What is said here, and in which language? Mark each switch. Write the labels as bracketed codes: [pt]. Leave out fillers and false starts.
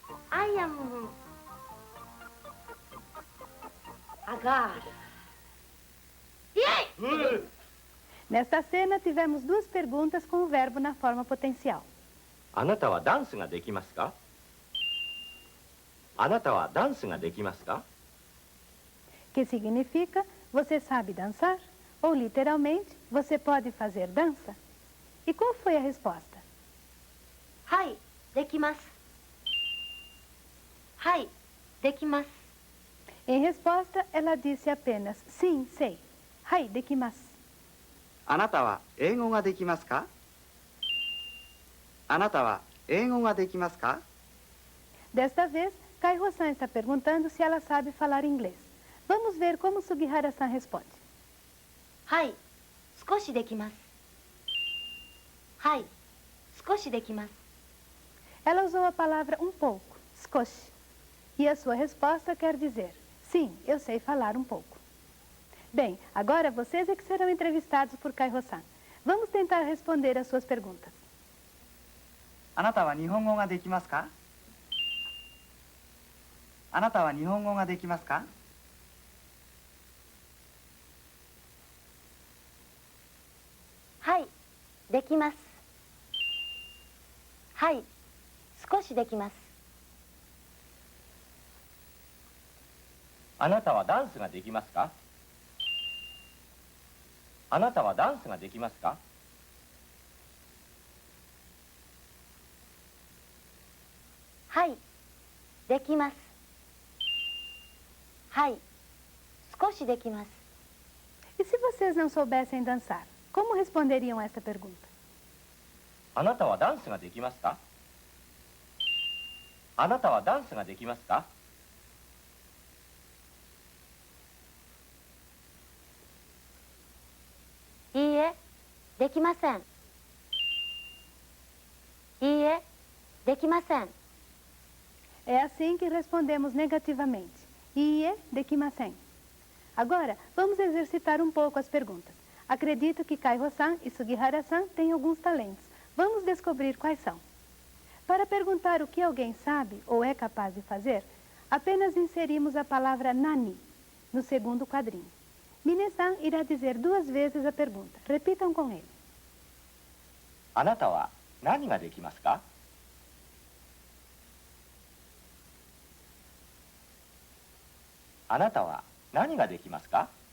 [en] I am a girl. Yay! [pt] Nesta cena, tivemos duas perguntas com o verbo na forma potencial. [ja] あなたはダンスができますか？あなたはダンスができますか？ [pt] Que significa: você sabe dançar? Ou, literalmente, você pode fazer dança? E qual foi a resposta? [ja] はい、できます。はい、できます。 [pt] Em resposta, ela disse apenas: sim, sei. [ja] Hai, dekimasu. あなたは英語ができますか？あなたは英語ができますか？ [pt] Desta vez, Kaiho-san está perguntando se ela sabe falar inglês. Vamos ver como Sugihara-san responde. [ja] はい、少しできます。はい、少しできます。 [pt] Ela usou a palavra um pouco, skoshi. E a sua resposta quer dizer: sim, eu sei falar um pouco. Bem, agora vocês é que serão entrevistados por Kaiho-san. Vamos tentar responder as suas perguntas. [ja] あなたは日本語ができますか？あなたは日本語ができますか？はい、できます。はい、少しできます。あなたはダンスができますか？あなたはダンスができますか？はい、できます。はい、少しできます。 [pt] E se vocês não soubessem dançar, como responderiam esta pergunta? [ja] あなたはダンスができますか？あなたはダンスができますか？いいえ、できません。いいえ、できません。 [pt] É assim que respondemos negativamente. [ja] Ie dekimasen. [pt] Agora, vamos exercitar um pouco as perguntas. Acredito que Kaiho-san e Sugihara-san têm alguns talentos. Vamos descobrir quais são. Para perguntar o que alguém sabe ou é capaz de fazer, apenas inserimos a palavra nani no segundo quadrinho. Mine-san irá dizer 2 vezes a pergunta. Repitam com ele. [ja] あなたは何ができますか？あなたは何ができますか？